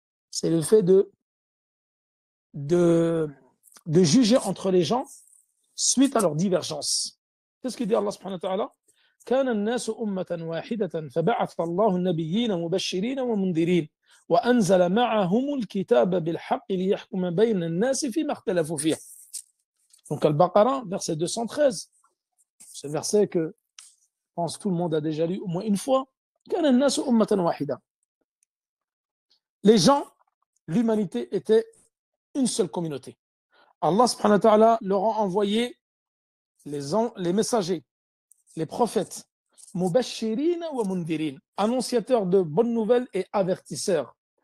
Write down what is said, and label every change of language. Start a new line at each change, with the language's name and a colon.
French: C'est le fait de juger entre les gens suite à leur divergence. Qu'est-ce qu'il dit Allah subhanahu wa ta'ala?
Arabic: كان الناس أمة واحدة فبعث الله النبيين مبشرين ومنذرين وأنزل معهم الكتاب بالحق ليحكم بين الناس فيما اختلفوا فيه.
French: Donc Al-Baqarah, verset 213. Ce verset que je pense tout le monde a déjà lu au moins une fois.
Arabic: كان الناس أمة واحدة.
French: Les gens, l'humanité était une seule communauté. Allah subhanahu wa ta'ala leur a envoyé les messagers, les prophètes,
Arabic: mubashirin wa mundirin,
French: annonciateurs de bonnes nouvelles et avertisseurs.